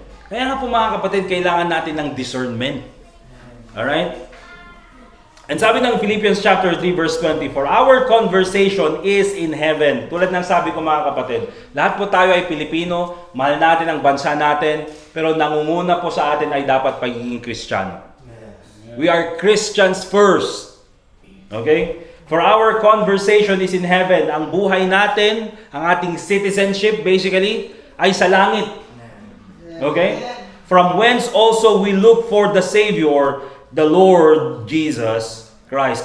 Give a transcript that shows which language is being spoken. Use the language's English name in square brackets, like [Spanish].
[Filipino] Kaya nga po mga kapatid, kailangan natin ng discernment. Alright? [English] And sabi ng Philippians chapter 3 verse 20, for our conversation is in heaven. [Filipino] Tulad ng sabi ko mga kapatid, lahat po tayo ay Pilipino, mahal natin ang bansa natin, pero nangunguna po sa atin ay dapat pagiging Kristiyano. [English] We are Christians first. Okay? For our conversation is in heaven. [Filipino] Ang buhay natin, ang ating citizenship basically, ay sa langit. Okay? [English] From whence also we look for the Savior, the Lord Jesus Christ.